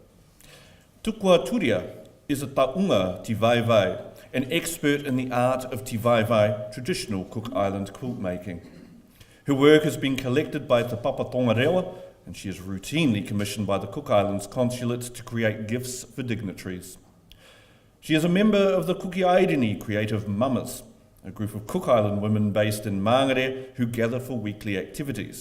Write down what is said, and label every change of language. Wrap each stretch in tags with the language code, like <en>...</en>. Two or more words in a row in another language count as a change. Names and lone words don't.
<en>Tukua Turia is a</en> <rar>taunga tivaivai,</rar> <en>an expert in the art of tivaivai, traditional Cook Island quilt making. Her work has been collected by Te Papa Tongarewa, and she is routinely commissioned by the Cook Islands Consulate to create gifts for dignitaries. She is a member of the Kuki Aireni Creative Mamas, a group of Cook Island women based in Mangere who gather for weekly activities.</en>